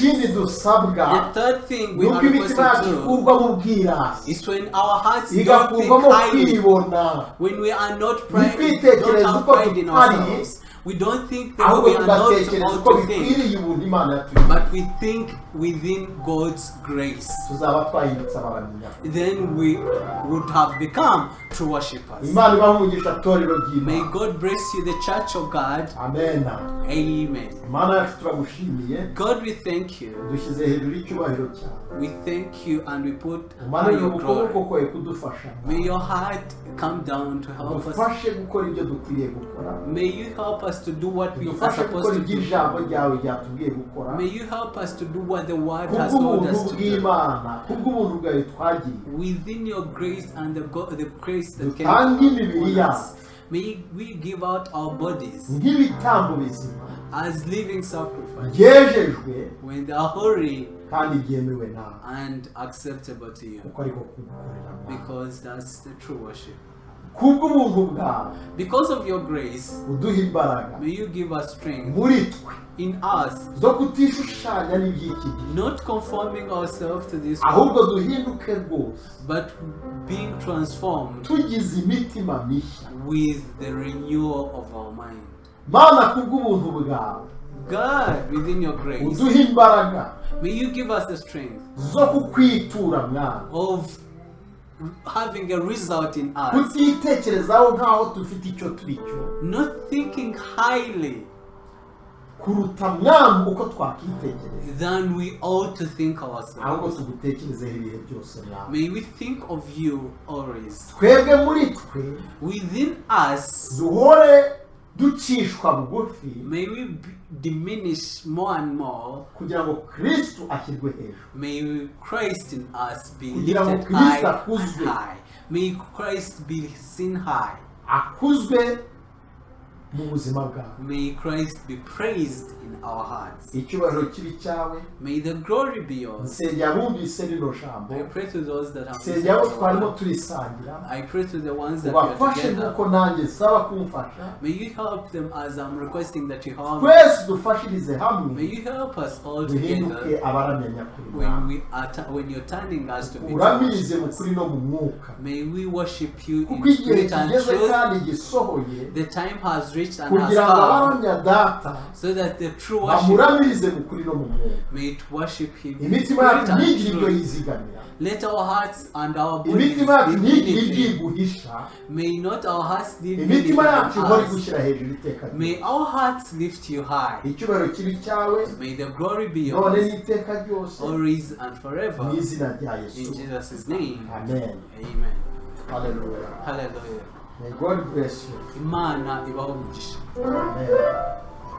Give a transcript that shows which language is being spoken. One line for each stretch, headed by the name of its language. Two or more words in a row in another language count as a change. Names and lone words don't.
Kinyarwanda: ikindi dusabwa
English: The third thing we
Kinyarwanda: nuko
English: are
Kinyarwanda: imitima yacu
English: requested to
Kinyarwanda: ikurwa mu bwirasi,
English: is when our hearts don't
Kinyarwanda: igakurwamo
English: think highly,
Kinyarwanda: kwibona,
English: when we are not pride,
Kinyarwanda: ntitwitekereze
English: don't have
Kinyarwanda: uko
English: pride in
Kinyarwanda: tutari,
English: ourselves, We don't think that we are not
Kinyarwanda: tugatekereza uko
English: all to think,
Kinyarwanda: bikwiriye ubuntu Imana yatugiriye.
English: but we think within God's grace.
Kinyarwanda: Tuzaba twahindutse abaramya.
English: Then we would have become true worshippers.
Kinyarwanda: Imana ibahe umugisha torero ry'Imana.
English: May God bless you, the church of God. Amen. Amen.
Kinyarwanda: Imana yacu turagushimiye.
English: God, we thank you.
Kinyarwanda: Dushyize hejuru y'icyubahiro cyawe.
English: We thank you and we put
Kinyarwanda: Imana
English: on your
Kinyarwanda: ukuboko
English: glory.
Kinyarwanda: kwawe kudufasha.
English: May your heart come down to help us.
Kinyarwanda: Dufashe gukora ibyo dukwiriye gukora.
English: May you help us to do what we are
Kinyarwanda: Dufashe
English: supposed
Kinyarwanda: gukora
English: to
Kinyarwanda: ibyo
English: do.
Kinyarwanda: ijambo ryawe ryatubwiye gukora.
English: May you help us to do what the word has told us
Kinyarwanda: Kubw'ubuntu
English: to do.
Kinyarwanda: bw'Imana, kubw'ubuntu bwawe twagiriye.
English: Within your grace and the grace that
Kinyarwanda: Dutange
English: can
Kinyarwanda: imibiri
English: upon us.
Kinyarwanda: yacu
English: May we give out our bodies
Kinyarwanda: nk'ibitambo bizima
English: as living sacrifice
Kinyarwanda: byejejwe
English: when they are holy
Kinyarwanda: kandi byemewe nawe
English: and acceptable to you,
Kinyarwanda: kuko ariko kugukorera nawe.
English: because that's the true worship.
Kinyarwanda: Kubw'ubuntu bwawe
English: Because of your grace,
Kinyarwanda: uduha imbaraga
English: may you give us strength
Kinyarwanda: muri twe
English: in us,
Kinyarwanda: zo kutishushanya n'iby'iki gihe,
English: not conforming ourselves to this
Kinyarwanda: ahubwo
English: world,
Kinyarwanda: duhinduke rwose
English: but being transformed
Kinyarwanda: tugize imitima mishya.
English: with the renewal of our mind.
Kinyarwanda: Mana, kubw'ubuntu bwawe
English: God, within your grace,
Kinyarwanda: uduha imbaraga
English: may you give us the strength
Kinyarwanda: zo kukwitura mwana,
English: of having a result in us,
Kinyarwanda: kutitekerezaho nk'aho dufite icyo turi cyo,
English: not thinking highly
Kinyarwanda: kuruta mwami uko twakitekereza,
English: than we ought to think
Kinyarwanda: ahubwo
English: ourselves.
Kinyarwanda: tugutekerezeho ibihe byose mwami.
English: May we think of you always.
Kinyarwanda: Twebwe muri twe
English: Within us,
Kinyarwanda: duhore ducishwa bugufi
English: may we diminish more and more.
Kinyarwanda: kugira ngo Kristo ashyirwe hejuru.
English: May Christ in us be
Kinyarwanda: Kugira ngo
English: lifted high
Kinyarwanda: Kristo
English: and
Kinyarwanda: akuzwe.
English: high. May Christ be seen high.
Kinyarwanda: Akuzwe mu buzima bwawe.
English: May Christ be praised in our hearts.
Kinyarwanda: Icyubahiro kibi cyawe.
English: May the glory be yours.
Kinyarwanda: Nsengera abumvise rino jambo.
English: I pray to those that have
Kinyarwanda: Nsengera abo
English: listened.
Kinyarwanda: twarimo turisangira.
English: I pray to the ones that we are
Kinyarwanda: Ubafashe
English: together.
Kinyarwanda: nk'uko nanjye nsaba kumfasha.
English: May you help them as I'm requesting that you help.
Kinyarwanda: Twese dufashirize
English: May
Kinyarwanda: hamwe
English: you help us all
Kinyarwanda: duhinduke
English: together
Kinyarwanda: abaramya nyakuri.
English: when you're turning us to be
Kinyarwanda: Uramirize mu
English: worshippers.
Kinyarwanda: kuri no mu mwuka.
English: May we worship you
Kinyarwanda: Kuko
English: in
Kinyarwanda: igihe
English: spirit and
Kinyarwanda: kigeze
English: truth.
Kinyarwanda: kandi gisohoye
English: The time has reached and has
Kinyarwanda: kugira ngo
English: come,
Kinyarwanda: abaramya data
English: so that the true worship
Kinyarwanda: bamuramirize mu kuri no mu mwuka.
English: may it worship him in
Kinyarwanda: Imitima
English: spirit
Kinyarwanda: yacu
English: and
Kinyarwanda: ntigire ibyo
English: truth.
Kinyarwanda: yizigamira.
English: Let our hearts and our bodies
Kinyarwanda: Imitima yacu
English: live
Kinyarwanda: ntigire
English: in him.
Kinyarwanda: ibyiguhisha.
English: May not our hearts live
Kinyarwanda: Imitima yacu ihore
English: in us.
Kinyarwanda: gushyira hejuru iteka ryose.
English: May our hearts lift you high.
Kinyarwanda: Icyubahiro kibi cyawe
English: May the glory be
Kinyarwanda: none
English: yours,
Kinyarwanda: n'iteka ryose
English: always and forever.
Kinyarwanda: mu izina rya
English: In Yesu. Jesus' name. Amen. Amen. Hallelujah. Hallelujah. May God bless you.
Kinyarwanda: Imana ibaho umugisha. Amen.